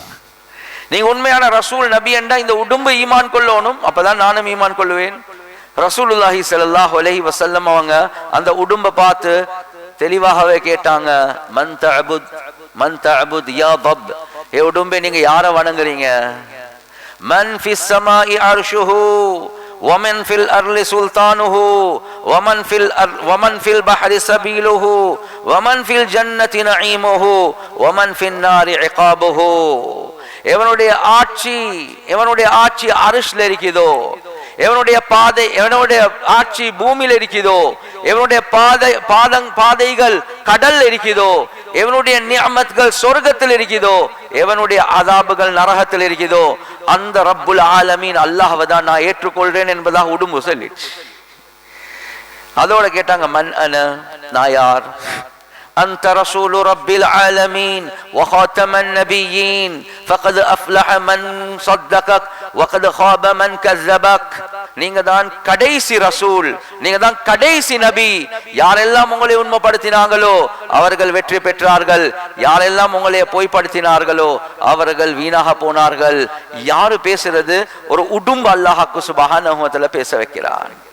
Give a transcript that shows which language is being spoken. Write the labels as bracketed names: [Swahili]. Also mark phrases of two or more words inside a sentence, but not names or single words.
[Tamil] நீங்க உண்மையான ரசூல் நபி என்றா இந்த உடும்பு ஈமான் கொள்ளணும், அப்பதான் நானும் ஈமான் கொள்ளுவேன். [Arabic] رسول الله صلى الله عليه وسلم [Tamil] அவங்க அந்த உடும்பை பார்த்து தெளிவாகவே கேட்டாங்க, [Arabic] من تعبد يا ضب, [Tamil] ஏ உடும்பே நீங்க யாரை வணங்குறீங்க? [Arabic] من في السماء عرشه ومن في الأرض سلطانه ومن في البحر سبيله ومن في الجنة نعيمه ومن في النار عقابه. [Tamil] எவனுடைய ஆட்சி அரிஷ்ல இருக்குதோ, எவனுடைய ஆட்சி பூமியில இருக்குதோ, எவனுடைய பாதைகள் கடல் இருக்குதோ, எவனுடைய நிஅமத்கள் சொர்க்கத்தில் இருக்குதோ, எவனுடைய அதாபுகள் நரகத்தில் இருக்குதோ, அந்த [Arabic] رب العالمين [Tamil] அல்லாஹ்வை தான் நான் ஏற்றுக்கொள்றேன் என்பதாக உடும்பு சொல்லிச்சு. அதோட கேட்டாங்க, [Arabic] من أنا, [Tamil] நான் யார்? [Arabic] أنت رسول رب العالمين وخاتم النبيين فقد أفلح من صدقك وقد خاب من كذبك. [Tamil] நீங்க தான் கடைசி ரசூல், நீங்க தான் கடைசி நபி. யாரெல்லாம் உங்களை உண்மைப்படுத்தினாங்களோ அவர்கள் வெற்றி பெற்றார்கள், யாரெல்லாம் உங்களை பொய்ப்படுத்தினார்களோ அவர்கள் வீணாக போனார்கள். யாரு பேசுறது? ஒரு உடும்பு அல்லாஹ்வுக்கு [Arabic] سبحانه و تعالى [Tamil] பேச வைக்கிறான்.